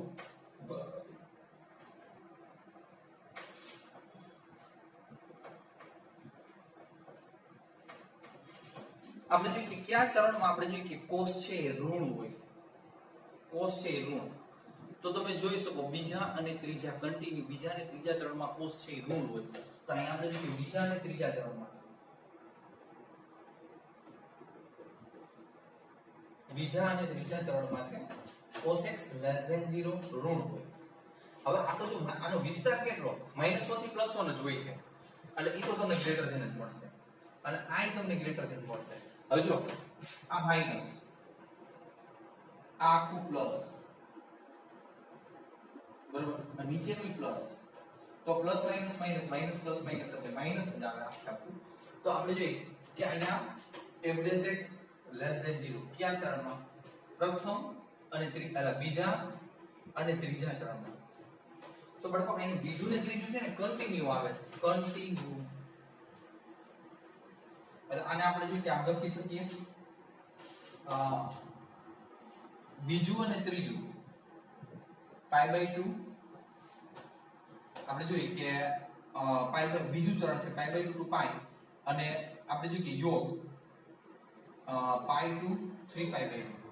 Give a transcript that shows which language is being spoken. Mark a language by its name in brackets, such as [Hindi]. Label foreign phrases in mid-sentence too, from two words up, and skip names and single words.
[Gujarati] આપણે જોઈએ કે કયા ચરણમાં આપણે જોઈએ કે cos છે એ ઋણ હોય cos છે એ ઋણ તો તમે જોઈ શકો બીજા અને ત્રીજા કન્ટિન્યુ બીજા અને ત્રીજા ચરણમાં cos છે એ ઋણ હોય તો અહીં આપણે જોઈએ બીજા અને ત્રીજા ચરણમાં બીજા અને ત્રીજા ચરણમાં [English] cos x less than 0 [Gujarati] ઋણ હોય હવે આ તો જો આનો વિસ્તાર કેટલો -1 થી +1 જ હોય છે એટલે ઈ તો તમને [English] greater than [Gujarati] જ મળશે અને આ તમને [English] greater than [Gujarati] મળશે હવે જો આ માઈનસ આ આખું પ્લસ બરોબર અને નીચેનું પ્લસ તો પ્લસ માઈનસ માઈનસ માઈનસ પ્લસ માઈનસ એટલે માઈનસ જ આવે આખું તો આપણે જોઈએ કે અહીંયા [English] f(x) less than 0 [Gujarati] કયા ચરણમાં પ્રથમ અને બીજા અને ત્રીજા ચરણમાં તો બળકો અહીં બીજું ને ત્રીજું છે ને કન્ટિન્યુ આવે છે કન્ટિન્યુ એટલે આને આપણે જોઈએ કે આમ લખી શકીએ બીજું અને ત્રીજું π/2 આપણે જોઈએ કે બીજું ચરણ છે π/2 to π અને આપણે જોઈએ કે યોગ π to 3π/2